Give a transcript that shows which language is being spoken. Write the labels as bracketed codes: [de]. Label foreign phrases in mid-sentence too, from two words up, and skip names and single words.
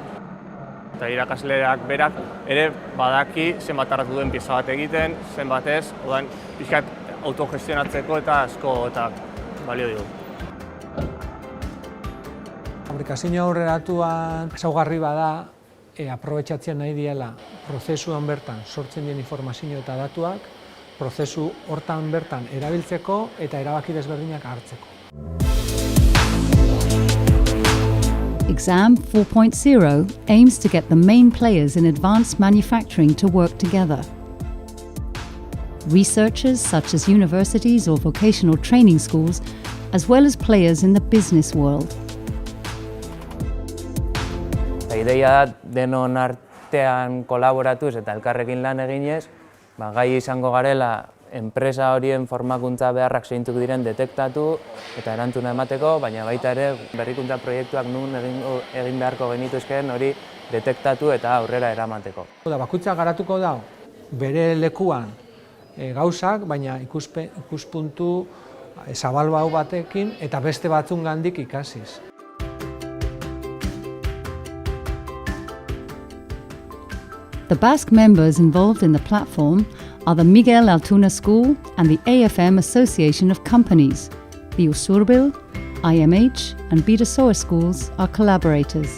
[eu] Eta irakasleak berak ere badaki zenbat tardatu duen pieza bat egiten, zenbat ez, orduan pixkat autogestionatzeko eta asko eta balio digu. Fabrikazio aurreratuan ezaugarri bada aprobetxatzen nahi diela prozesuan bertan sortzen dien informazio eta datuak, prozesu hortan bertan erabiltzeko eta erabaki desberdinak hartzeko. [en] Exam 4.0 aims to get the main players in advanced manufacturing to work together. Researchers such as universities or vocational training schools, as well as players in the business world. [eu] Ideia da denon artean kolaboratuz eta elkarrekin lan eginez, gai izango garela enpresa horien formakuntza beharrak zeintzuk diren detektatu eta erantzuna emateko, baina baita ere berrikuntza proiektuak nun egin beharko genituzkeen hori detektatu eta aurrera eramateko. Bakoitzak garatuko da bere lekuan gauzak, baina ikuspuntu zabalbau batekin eta beste batzungandik ikasiz. [en] The Basque members involved in the platform are the Miguel Altuna School and the AFM Association of Companies. The Usurbil, IMH and Bidasoa schools are collaborators.